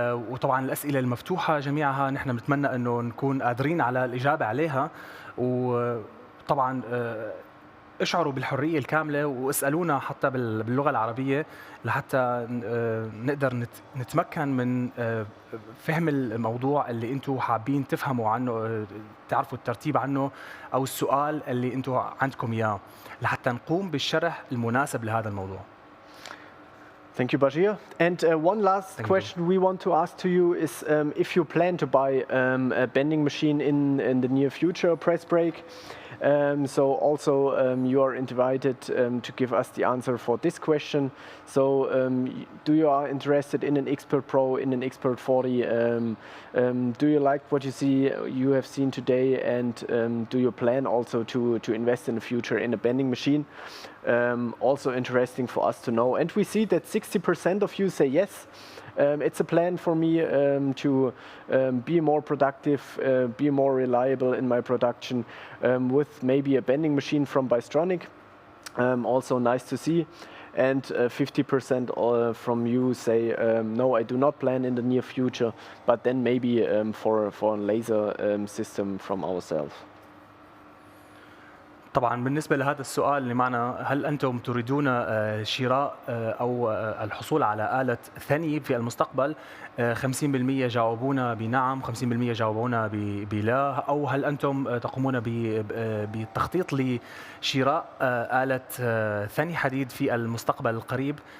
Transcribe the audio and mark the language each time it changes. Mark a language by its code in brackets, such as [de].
[ar] وطبعا الأسئلة المفتوحة جميعها نحن بنتمنى انه نكون قادرين على الإجابة عليها، وطبعا اشعروا بالحرية الكاملة واسألونا حتى باللغة العربية لحتى نقدر نتمكن من فهم الموضوع اللي انتم حابين تفهموا عنه، تعرفوا الترتيب عنه أو السؤال اللي انتم عندكم إياه، لحتى نقوم بالشرح المناسب لهذا الموضوع. [en] Thank you, Bashir. And one last question we want to ask to you is if you plan to buy a bending machine in the near future, press brake. So also you are invited to give us the answer for this question. So do you are interested in an Xpert Pro, in an Xpert 40? Do you like what you have seen today, and do you plan also to invest in the future in a bending machine? Also interesting for us to know. And we see that 60% of you say yes. It's a plan for me to be more productive, be more reliable in my production with maybe a bending machine from Bystronic. Also nice to see. And 50% from you say, no, I do not plan in the near future, but then maybe for a laser system from ourselves. [ar] طبعا بالنسبة لهذا السؤال اللي معنا، هل أنتم تريدون شراء أو الحصول على آلة ثني في المستقبل؟ 50% جاوبونا بنعم، 50% جاوبونا بلا، أو هل أنتم تقومون بالتخطيط لشراء آلة ثني حديد في المستقبل القريب؟